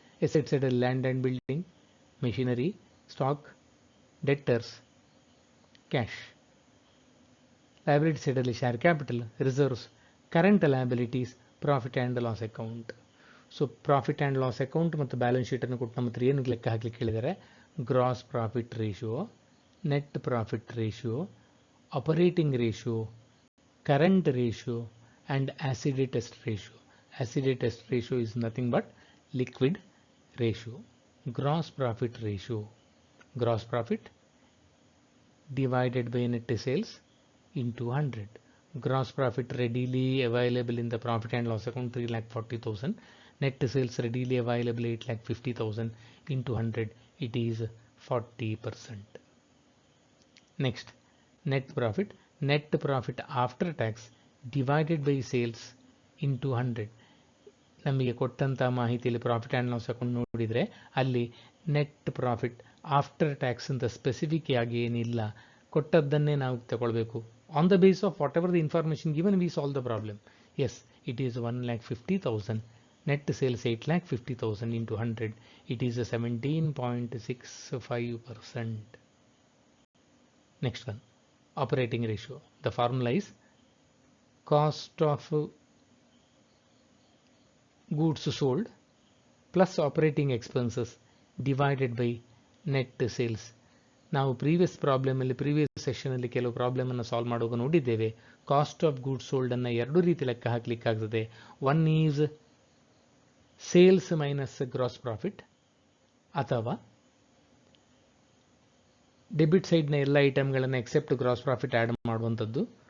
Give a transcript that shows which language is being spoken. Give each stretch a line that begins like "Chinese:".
English: Assets side land and building, machinery, stock, debtors, cash. Liability side share capital, reserves, current liabilities, profit and loss account. So profit and loss account ಮತ್ತು balance sheet
Kannada: ಅನ್ನು ಕೊಟ್ಟು ನಮ್ಮ ಹತ್ರ ಏನು ಲೆಕ್ಕ ಹಾಕಲಿಕ್ಕೆ ಹೇಳಿದರೆ,
English: Gross profit ratio, net profit ratio, operating ratio, current ratio and acidity test ratio. Acidity test ratio is nothing but liquid ratio. Gross profit ratio, gross profit divided by net sales into 100. Gross profit readily available in the profit and loss account 3,40,000. Net sales readily available 8,50,000 into 100. It is 40%. Next, net profit. Net profit after tax divided by sales into 100.
Kannada: ನಮಗೆ ಕೊಟ್ಟಂಥ ಮಾಹಿತಿಯಲ್ಲಿ profit and loss account ನೋಡಿದರೆ ಅಲ್ಲಿ net profit after tax ಅಂತ specific ಆಗಿ ಏನಿಲ್ಲ, ಕೊಟ್ಟದ್ದನ್ನೇ ನಾವು ತಗೊಳ್ಬೇಕು.
English: On the base of whatever the information given we solve the problem. Yes, it is 1,50,000. Net sales 8,50,000 into 100. It is 17.65%. Next one, operating ratio. The formula is cost of goods sold plus operating expenses divided by net sales.
Kannada: ನಾವು previous ಸೆಷನಲ್ಲಿ ಕೆಲವು ಪ್ರಾಬ್ಲಮನ್ನು solve ಮಾಡುವಾಗ ನೋಡಿದ್ದೇವೆ. Cost of goods sold ಅನ್ನು ಎರಡು ರೀತಿ ಲೆಕ್ಕ ಹಾಕಲಿಕ್ಕಾಗ್ತದೆ.
English: one is sales minus gross profit,
Kannada: ಅಥವಾ debit ಸೈಡ್ನ ಎಲ್ಲ ಐಟಮ್ಗಳನ್ನು ಎಕ್ಸೆಪ್ಟ್ ಗ್ರಾಸ್ ಪ್ರಾಫಿಟ್ ಆ್ಯಡ್ ಮಾಡುವಂಥದ್ದು.